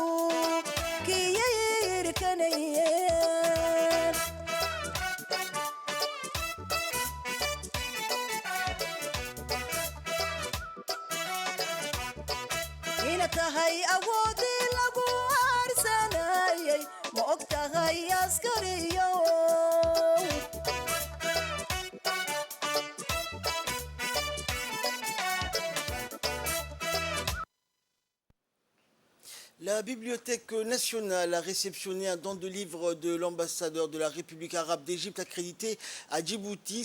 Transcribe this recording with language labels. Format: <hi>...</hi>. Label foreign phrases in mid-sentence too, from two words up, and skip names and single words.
<so>kiyirkanayeen ina tahay awoodii lagu arsanayay ma og tahay askariyo</so> <fr>La Bibliothèque nationale a réceptionné un don de livres de l'ambassadeur de la République arabe d'Égypte accrédité à Djibouti.</fr>